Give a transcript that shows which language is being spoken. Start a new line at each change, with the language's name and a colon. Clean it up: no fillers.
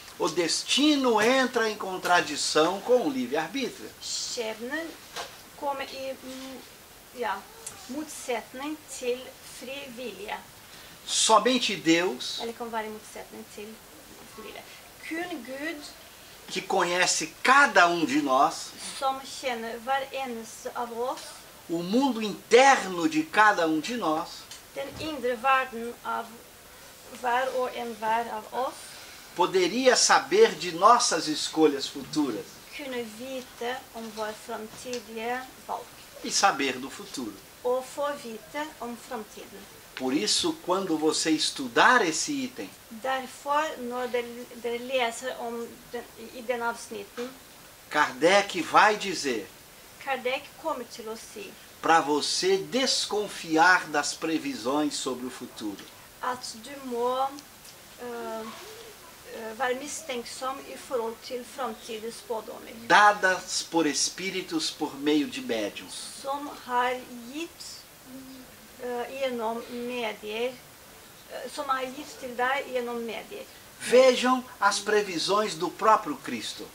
Portuguese: O destino entra em contradição com o livre-arbítrio.
Norwegian: Skjebnen kommer i motsetning til fri vilje.
Portuguese: Somente Deus,
Norwegian: Eller kan være i motsetning til fri vilje. Kun Gud,
Portuguese: que conhece cada um de nós,
Norwegian: som kjenner hver eneste av oss,
Portuguese: o mundo interno de cada um de nós,
Norwegian: den indre verden av hver og enhver av oss,
Portuguese: poderia saber de nossas escolhas futuras
Norwegian: kunne vite om vår framtidige valg.
Portuguese: e saber do futuro.
Norwegian: Og få vite om framtiden.
Portuguese: Por isso, quando você estudar esse item,
Norwegian: Derfor, når dere leser om i den avsnitten,
Portuguese: Kardec vai dizer
Norwegian: Kardec kommer til å si
Portuguese: para você desconfiar das previsões sobre o futuro.
Norwegian: at du må være mistenksom i forhold til framtidige spådommer,
Portuguese: Dadas por espíritos por meio de médiums.
Norwegian: som har gitt gjennom medier, som er gitt til deg gjennom medier.
Portuguese: Vejam as previsões do próprio Cristo.